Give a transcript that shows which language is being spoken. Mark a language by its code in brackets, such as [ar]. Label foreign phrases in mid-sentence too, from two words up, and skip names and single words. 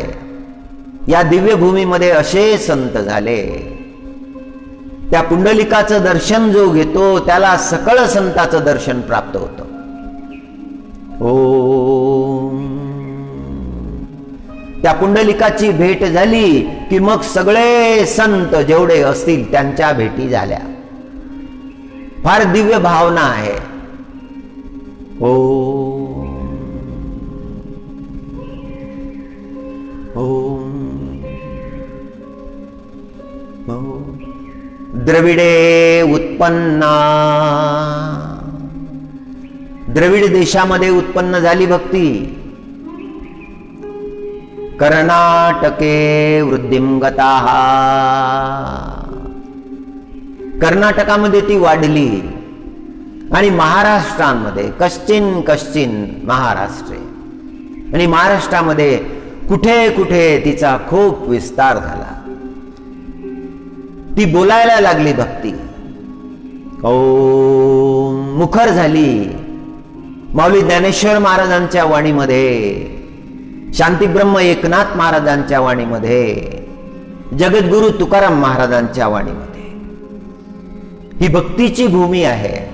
[mr] या दिव्य भूमीमध्ये असे संत झाले, त्या पुंडलिकाचं दर्शन जो घेतो त्याला सकळ संताचं दर्शन प्राप्त होतं. ओम. त्या पुंडलिकाची भेट झाली की मग सगळे संत जेवढे असतील त्यांच्या भेटी झाल्या. फार दिव्य भावना आहे. ओम. ओम. [sa] ओम. द्रविडे उत्पन्ना. [mr] द्रविड देशामध्ये उत्पन्न झाली भक्ती. [sa] कर्नाटके वृद्धिं गताः. [mr] कर्नाटकामध्ये ती वाढली आणि महाराष्ट्रामध्ये [sa] कश्चिन कश्चिन महाराष्ट्रे [mr] आणि महाराष्ट्रामध्ये कुठे कुठे तिचा खूप विस्तार झाला. ती बोलायला लागली भक्ती. ओम. मुखर झाली. माऊली ज्ञानेश्वर महाराजांच्या वाणीमध्ये, शांतीब्रह्म एकनाथ महाराजांच्या वाणीमध्ये, जगद्गुरु तुकाराम महाराजांच्या वाणीमध्ये ही भक्तीची भूमी आहे.